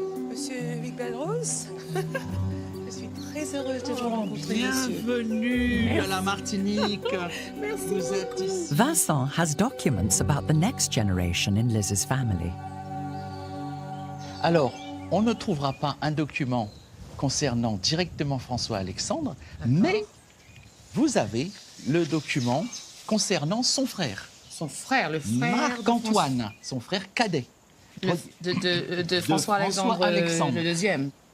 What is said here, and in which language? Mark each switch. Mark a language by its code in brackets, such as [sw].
[fr] Monsieur Huillet-Belrose, je suis très heureuse de vous rencontrer, Bienvenue à la Martinique. Vous êtes ici. [en] Vincent has documents about the next generation in Liz's family. [fr] Alors, on ne trouvera pas un document concernant directement François Alexandre, mais vous avez le document concernant son frère. Son frère, le frère Marc-Antoine, son frère cadet. de François Alexandre, le deuxième.